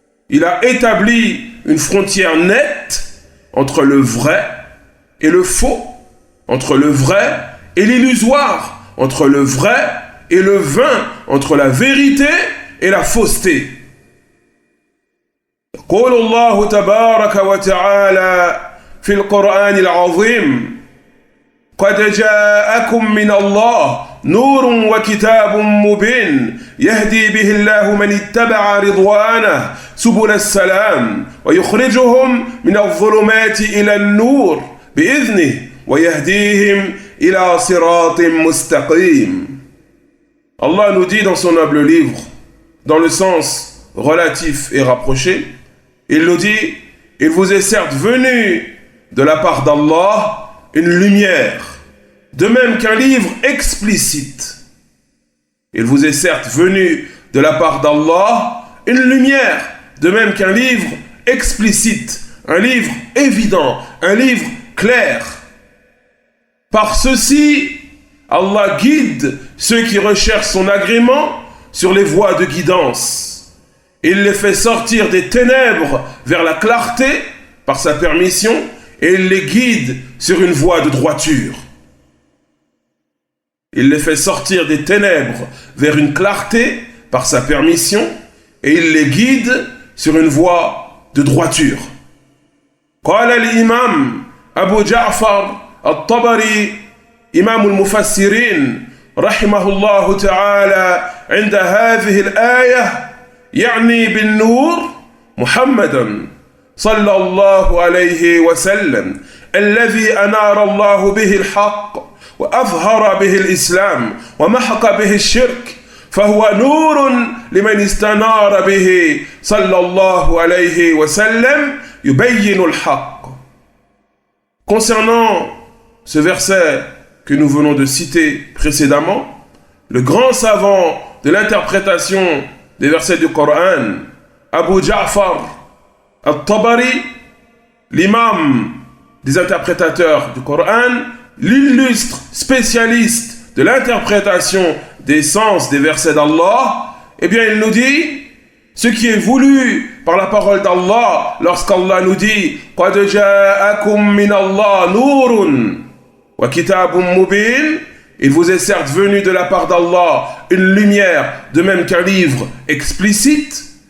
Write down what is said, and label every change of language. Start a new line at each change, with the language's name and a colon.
French: Il a établi une frontière nette entre le vrai et le faux, entre le vrai et l'illusoire, entre le vrai et le vain, entre la vérité et la fausseté.
Arabic: يقول الله تبارك وتعالى في القرآن العظيم قد جاءكم من الله نور وكتاب مبين يهدي به الله من اتبع رضوانه سبل السلام ويخرجهم من الظلمات إلى النور بإذنه ويهديهم إلى صراط مستقيم.
French: Allah nous dit dans son noble livre, dans le sens relatif et rapproché, il nous dit, il vous est certes venu de la part d'Allah une lumière, de même qu'un livre explicite. Il vous est certes venu de la part d'Allah une lumière, de même qu'un livre explicite, un livre évident, un livre clair. Par ceci, Allah guide ceux qui recherchent son agrément sur les voies de guidance. Il les fait sortir des ténèbres vers la clarté par sa permission et il les guide sur une voie de droiture. Il les fait sortir des ténèbres vers une clarté par sa permission et il les guide sur une voie de droiture.
Arabic: قال الإمام أبو جعفر الطبري إمام المفسرين رحمه الله تعالى عند هذه الآية يعني بالنور محمدا صلى الله عليه وسلم الذي أنار الله به الحق وأظهر به الإسلام ومحق به الشرك فهو نور لمن استنار به صلى الله عليه وسلم يبين الحق.
French: Concernant ce verset que nous venons de citer précédemment, le grand savant de l'interprétation des versets du Coran, Abu Ja'far al-Tabari, l'imam des interprétateurs du Coran, l'illustre spécialiste de l'interprétation des sens des versets d'Allah, eh bien il nous dit ce qui est voulu par la parole d'Allah lorsqu'Allah nous dit «
Arabic: قَدْ جَاءَكُمْ مِنَ اللَّهِ نُورٌ وَكِتَابٌ مُبِينٌ
French: » Il vous est certes venu de la part d'Allah une lumière de même qu'un livre explicite.